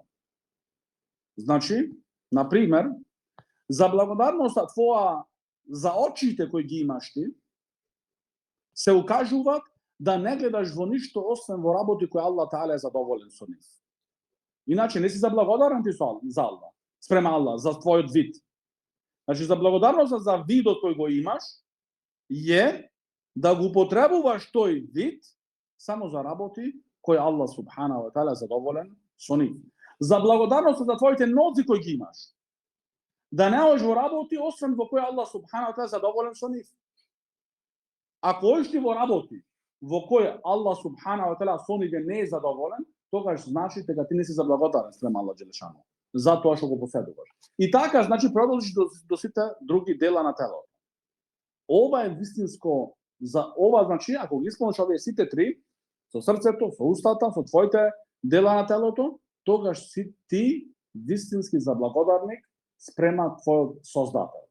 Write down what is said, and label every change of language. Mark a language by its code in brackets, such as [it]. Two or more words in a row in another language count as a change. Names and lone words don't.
[mk] Значи, на пример, за благодарноста твоја за очите кои ги имаш ти, се укажуваат да не гледаш во ништо освен во работи кои Аллах таала е задоволен со нив. Иначе не си заблагодарен ти за Аллах, спрема Аллах, за твојот вид. Значи, за благодарност за видот кој го имаш е да го употребуваш тој вид само за работи кои Аллах [ar] سبحانه وتعالى [mk] е задоволен со нив. За благодарност за твоите нози кои ги имаш. Да не одиш во работи освен во кои Аллах [ar] سبحانه وتعالى [mk] е задоволен со нив. Ако одиш ти во работи во кои Аллах [ar] سبحانه وتعالى [mk] со нив не е задоволен, тогаш значи дека ти не си заблагодарен спрема Аллах џелешану за тоа што го поседуваш. И така, значи, продолжиш до сите други дела на телото. Ова е вистинско, за ова, значи, ако ги исполниш овие сите три, со срцето, со устата, со твоите дела на телото, тогаш си ти вистински заблагодарник спрема твојот создател.